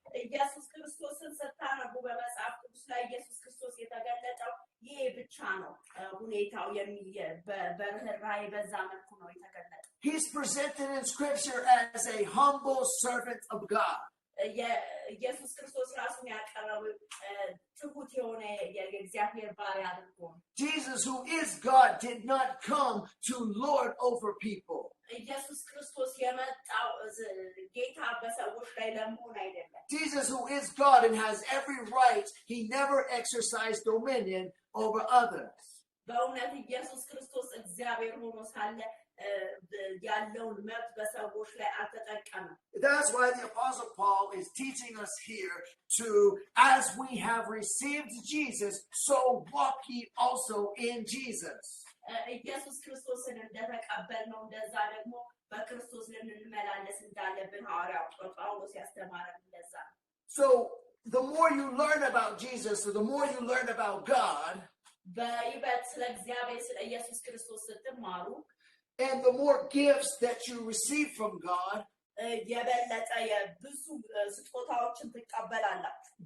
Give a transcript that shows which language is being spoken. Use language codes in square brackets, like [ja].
[am] ኢየሱስ ክርስቶስን ስታነቡ በመጽሐፍ ቅዱስ ላይ ኢየሱስ ክርስቶስ የተገለጠው ይሄ ብቻ ነው ሁኔታው በርህራሄ በዛ መልኩ ነው የተገለጠው [en] He's presented in scripture as a humble servant of God. [am] ኢየሱስ ክርስቶስ ራሱን ያቀረበው ትሁት የሆነ የእግዚአብሔር ባሪያ አድርጎ [en] Jesus, who is God, did not come to lord over people. [am] ኢየሱስ ክርስቶስ የመጣው ጌታ በሰዎች ላይ ለመሆን አይደለም [en] Jesus, who is God and has every right, he never exercised dominion over others. [am] በእውነት ኢየሱስ ክርስቶስ እግዚአብሔር ሆኖ ሳለ ያለውን መብት በሰዎች ላይ አልተጠቀመም [en] That's why the Apostle Paul is teaching us here to, as we have received Jesus, so walk ye also in Jesus. [am] ኢየሱስ ክርስቶስን እንደተቀበልነው እንደዛ ደግሞ በክርስቶስ ልንመላለስ እንዳለብን ሐዋርያው ጳውሎስ ያስተማረን እንደዛ [en] So the more you learn about Jesus, so the more you learn about God, [am] በይበልጥ ስለ እግዚአብሔር ስለ ኢየሱስ ክርስቶስ ስትማሩ [en] and the more gifts that you receive from God, [am] የበለጠ የብዙ ስጦታዎችን ትቀበላላችሁ